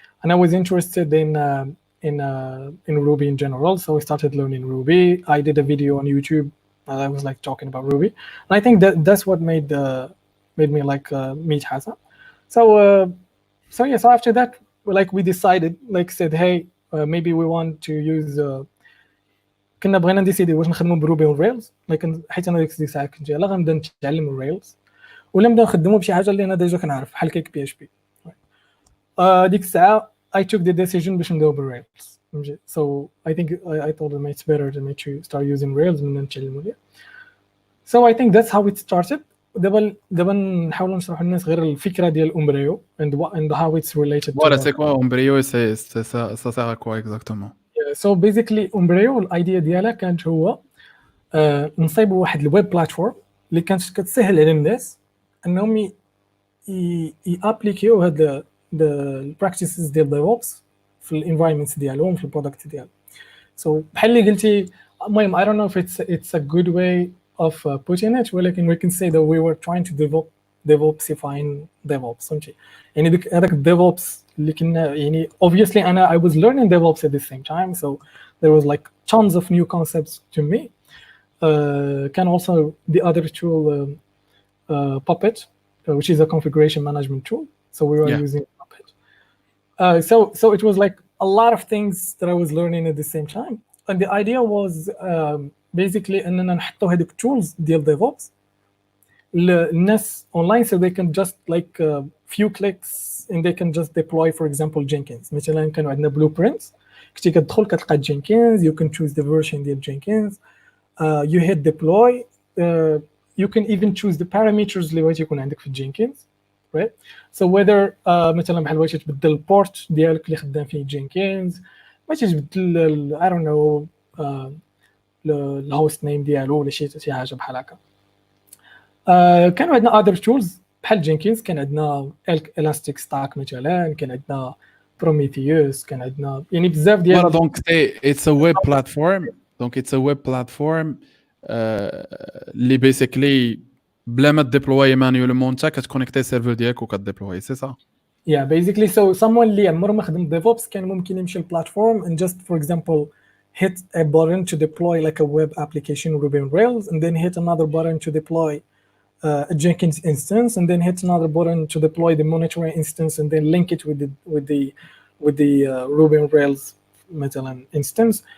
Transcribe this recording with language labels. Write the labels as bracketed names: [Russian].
[English] and I was interested in Ruby in general, so I started learning Ruby. I did a video on YouTube. I was like talking about Ruby, and I think that's what made me like meet Hassan. So yeah, so after that, like we decided, like said, hey, maybe we want to use. [Arabic] كنا بغينا نديسيدي واش نخدموا بروبي والريلز، لكن حيت انا ديك الساعه كنت يلاه غنبدا نتعلم الريلز ولا نبدا نخدموا بشي حاجه اللي انا ديجا كنعرف بحال كيك بي اتش بي. ديك الساعه [English] I took the decision [Arabic] باش ندوي بالريلز. [English] So I think I told them it's better to start using Rails [Arabic] من نتعلموا ليه. [English] So I think that's how it started. [Arabic] دابا نحاولوا نشرحوا للناس غير الفكره ديال امبريو [English] and how it's related. [French] Voilà, c'est quoi Embryo? Ça sert à quoi exactement? [English] So basically [Arabic] امبريو الايديا ديالها كانت هو نصيبوا واحد الويب بلاتفورم اللي كانت كتسهل على الناس انهم يابليكيو هاد البراكتيسز ديال ديفوبس في الانفايرمنت ديالهم في البرودكت ديالهم. [English] So [Arabic] بحال اللي قلتي المهم [English] I don't know if it's a good way of putting it, [Arabic] ولكن [English] we can say that we were trying to DevOpsifying DevOps. [Arabic] فهمتي يعني هذاك الديفوبس اللي كنا يعني [English] obviously I was learning DevOps at the same time, so there was like tons of new concepts to me. Can also the other tool Puppet, which is a configuration management tool. So we were using Puppet. So it was like a lot of things that I was learning at the same time. And the idea was basically [Arabic] أننا نحطوا هذوك [English] tools ديال DevOps للناس online so they can just like few clicks and they can just deploy for example Jenkins. [Arabic] مثلا كانوا عندنا blueprints كنتي كتدخل كتلقى Jenkins, [English] you can choose the version [Arabic] ديال Jenkins, [English] you hit deploy, you can even choose the parameters [Arabic] اللي بغيتي يكون عندك في Jenkins, [English] right? So whether [Arabic] مثلا بحال بغيتي تبدل البورت ديالك اللي خدام فيه Jenkins، بغيتي تبدل [English] I don't know [Arabic] الهوست نيم ديالو ولا شي حاجه بحال هكا. كانوا عندنا [English] other tools [Arabic] بحال جينكينز، كان عندنا elastic stack مثلا، كان عندنا Prometheus، كان عندنا يعني بزاف ديال [English] دونك it's a web platform. [French] Donc [English] it's a web platform [Arabic] اللي basically بلا ما تديبلوي مانيولمون انت كتكونيكتي السيرفر ديالك وكتديبلوي، سي ça? [English] Yeah, basically so someone [Arabic] اللي عمره ما خدم [English] DevOps [Arabic] كان ممكن يمشي [English] البلاتفورم and just for example hit a button to deploy like a web application Ruby on Rails, and then hit another button to deploy a Jenkins instance, and then hit another button to deploy the monitoring instance, and then link it with the Ruby on Rails مثلا instance.